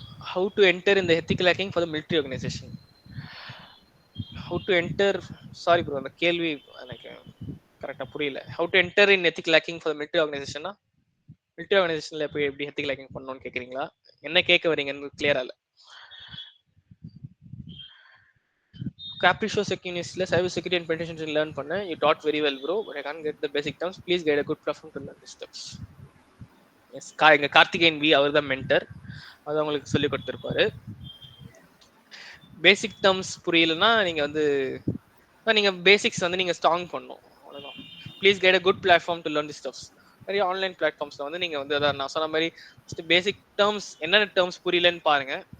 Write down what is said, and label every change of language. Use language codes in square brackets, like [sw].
[en] How to enter in the ethical hacking for the military organization? How to enter, sorry bro, [ta] அந்த கேள்வி எனக்கு கரெக்டாக புரியல. [en] How to enter in ethical hacking for the military organization? [ta] Military ஆர்கனைசேஷன்ல போய் எப்படி ethical hacking பண்ணணும்னு கேக்குறீங்களா? என்ன கேட்க வரீங்கன்னு கிளியரா இல்ல. [en] Capriccio Securityல cyber security and penetration learn பண்ணேன். You taught very well bro, but I can't get the basic terms. Please guide a good platform to learn these steps. [ta] Yes, எங்க கார்த்திகேயன் வி, அவர் தான் மென்டர், அது உங்களுக்கு சொல்லி கொடுத்துருப்பாரு. பேசிக் டேர்ம்ஸ் புரியலன்னா நீங்க வந்து நீங்க பேசிக்ஸ் வந்து நீங்க ஸ்ட்ராங் பண்ணணும், அவ்வளவுதான். [en] Please guide a good platform to learn the steps. [ta] நிறைய ஆன்லைன் பிளாட்ஃபார்ம்ஸ்ல வந்து நீங்க வந்து அதான் நான் சொன்ன மாதிரி பேசிக் டேர்ம்ஸ், என்னென்ன டேர்ம்ஸ் புரியலன்னு பாருங்க.